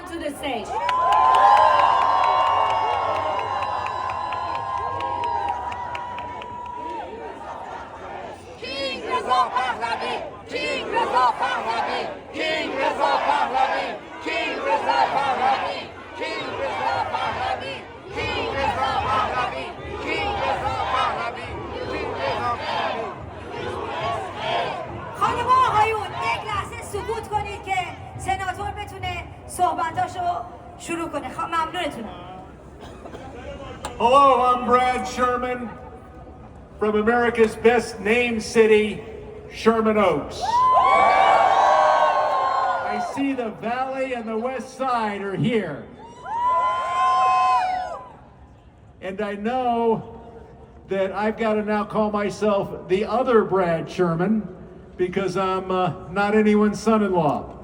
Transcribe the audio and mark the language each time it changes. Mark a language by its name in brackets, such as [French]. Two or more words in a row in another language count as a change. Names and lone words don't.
[English] the stage. King Reza Pahlavi! King Reza Pahlavi! King Reza Pahlavi! King Reza Pahlavi! King Reza Pahlavi! King Reza Pahlavi! King Reza Pahlavi! King Reza Pahlavi! [Persian] خانم و آقایون یک لحظه سکوت کنید که سناتور بتونه صحبتاشو شروع کنه. ممنونتونم. [English] Hello, I'm Brad Sherman from America's best named city, Sherman Oaks. I see the Valley and the West Side are here. And I know that I've got to now call myself the other Brad Sherman because I'm not anyone's son-in-law.